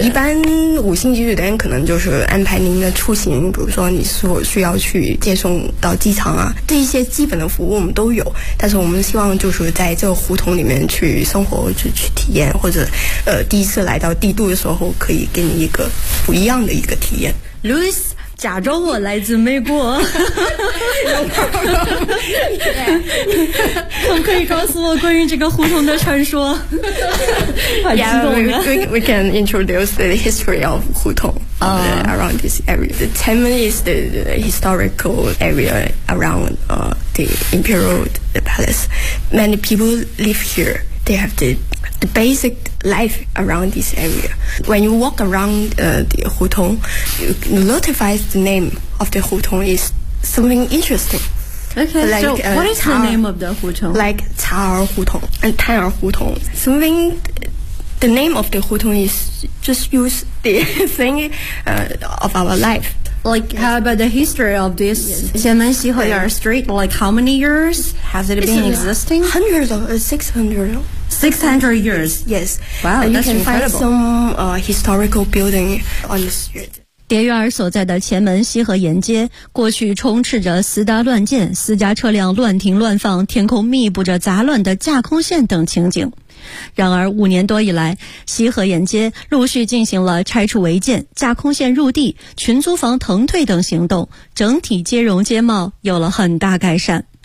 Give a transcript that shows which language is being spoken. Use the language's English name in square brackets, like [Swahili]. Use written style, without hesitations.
[Chinese] 一般五星级酒店可能就是安排您的出行，比如说你是否需要去接送到机场啊，这一些基本的服务我们都有，但是我们希望就是在这个胡同里面去生活，去体验，或者第一次来到帝都的时候可以给你一个不一样的一个体验。 Louis假装我来自美国，可不可以告诉我关于这个胡同的传说？ [English] Yeah, we can introduce the history of 胡同around this area. The Tianmen is the historical area around the Imperial Palace. Many people live here. They have the basic life around this area. When you walk around the Hu Tong, you notify the name of the Hu Tong is something interesting. Okay, what is the name of the Hu Tong? Like Cao Hu Tong and Tan Hu Tong. Something, the name of the Hu Tong is just use the thing of our life. Like, how about the history of this Tianmen Xihe Street? Like, how many years has it been existing? Hundreds of, 600 years. Yes. Wow, that's incredible. You can find some historical building on the street. [Chinese] 蝶月儿所在的前门西河沿街，过去充斥着私搭乱建，私家车辆乱停乱放，天空密布着杂乱的架空线等情景。然而五年多以来，西河沿街陆续进行了拆除违建、架空线入地、群租房腾退等行动，整体街容街貌有了很大改善。